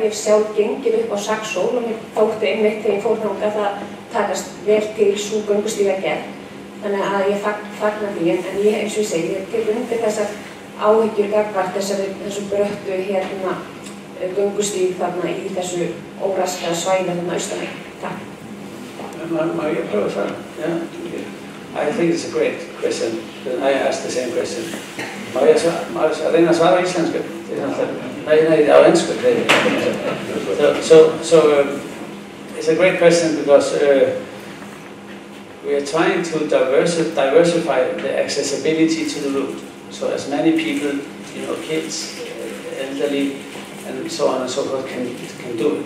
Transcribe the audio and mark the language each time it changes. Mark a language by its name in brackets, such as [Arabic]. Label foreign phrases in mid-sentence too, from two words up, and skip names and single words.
[Icelandic] Ég hef sjálf gengið upp á Saxhól og mér þótti einmitt þegar ég fór þangað að það takast vel til sú göngustígagerð. Þannig að ég fagna því, en ég, eins og ég segi, ég tek undir þessar áhyggjur gagnvart þessu bröttu göngustíg þarna í þessu óraskaða svæði þarna austan megin. Takk. Má ég prófa það? [English] Yeah. I think it's a great question. I asked the same question. [Icelandic] Má ég reyna að svara á íslensku? Nei, á ensku. [English] So it's a great question because we are trying to diversify the accessibility to the route. So as many people, kids, elderly, and so on and so forth can do it.